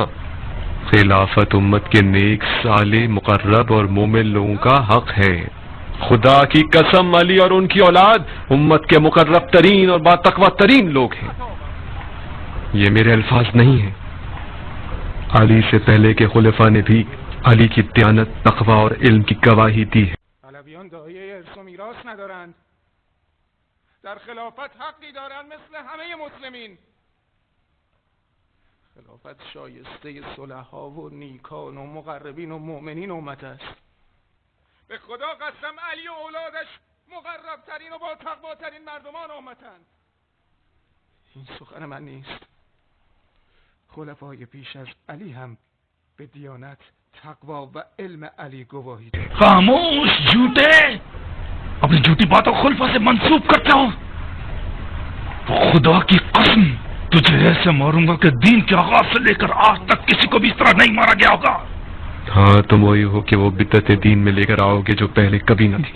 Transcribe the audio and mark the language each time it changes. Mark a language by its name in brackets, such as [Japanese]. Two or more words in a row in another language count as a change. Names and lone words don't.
[Urdu] خلافت امت کے نیک، صالح، مقرب اور مومن لوگوں کا حق ہے. خدا کی قسم علی اور ان کی اولاد امت کے مقرب ترین اور باتقویٰ ترین لوگ ہیں. یہ میرے الفاظ نہیں ہیں. علی سے پہلے کے خلفاء نے بھی علی کی دیانت، تقویٰ اور علم کی گواہی دی ہے. [Persian] علویان دایه ارث و میراث ندارند، در خلافت حقی دارند مثل همه مسلمین. خلافت شایسته صلحا و نیکان و مقربین و مؤمنین امت است. به خدا قسم علی و اولادش مقرب ترین و با تقوا ترین مردمان امتند. این سخن من نیست. خلفای پیش از علی هم به دیانت، تقوا و علم علی گواهی دادند. [Urdu] خاموش جھوٹے، اپنی جھوٹی باتوں خلفاء سے منسوب کرتے ہو. خدا کی قسم تجھے ایسے ماروں گا کہ دین کے آغاز سے لے کر آج تک کسی کو بھی اس طرح نہیں مارا گیا ہوگا. ہاں تم وہی ہو کہ وہ بدعت دین میں لے کر آؤ گے جو پہلے کبھی نہ تھی.